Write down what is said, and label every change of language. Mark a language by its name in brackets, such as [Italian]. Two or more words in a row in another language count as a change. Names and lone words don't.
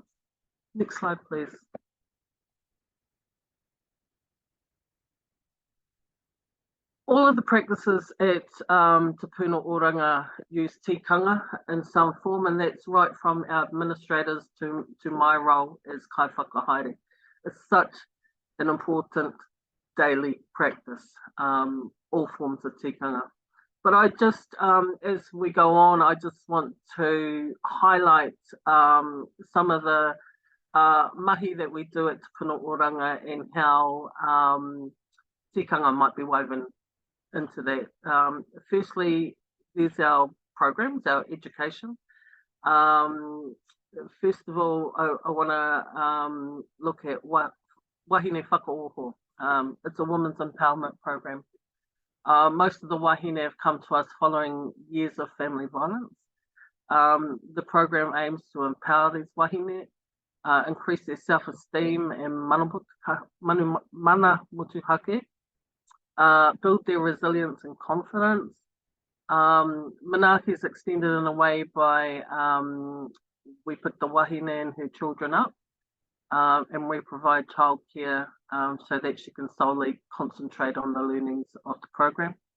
[English] Next slide, please. All of the practices at Te Puna Oranga use tikanga in some form, and that's right from our administrators to my role as [Māori] kai whakahaere. [English] It's such an important daily practice, all forms of tikanga. But I just, as we go on, I just want to highlight some of the mahi that we do at Te Puna Oranga and how tikanga might be woven into that. Firstly, there's our programs, our education. First of all, I want to look at [Māori] wahine whakaoho. [English] It's a women's empowerment program. Most of the wahine have come to us following years of family violence. The program aims to empower these wahine, increase their self-esteem and [Māori] mana motuhake, [English] build their resilience and confidence. Manaaki is extended in a way by we put the wahine and her children up, and we provide childcare so that she can solely concentrate on the learnings of the program.